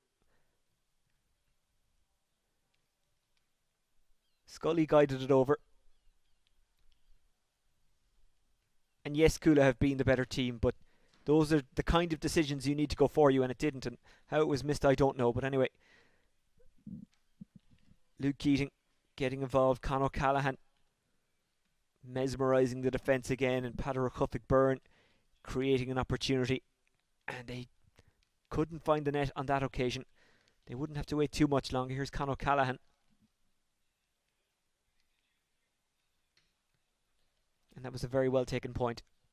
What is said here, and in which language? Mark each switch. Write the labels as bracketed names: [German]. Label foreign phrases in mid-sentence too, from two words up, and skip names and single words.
[English] Scully guided it over. And yes, Cuala have been the better team, but those are the kind of decisions you need to go for you, and it didn't. And how it was missed, I don't know. But anyway, Luke Keating getting involved. Conor O'Callaghan mesmerising the defence again, and Peadar Byrne creating an opportunity, and they couldn't find the net on that occasion. They wouldn't have to wait too much longer. Here's Conor O'Callaghan, and that was a very well taken point.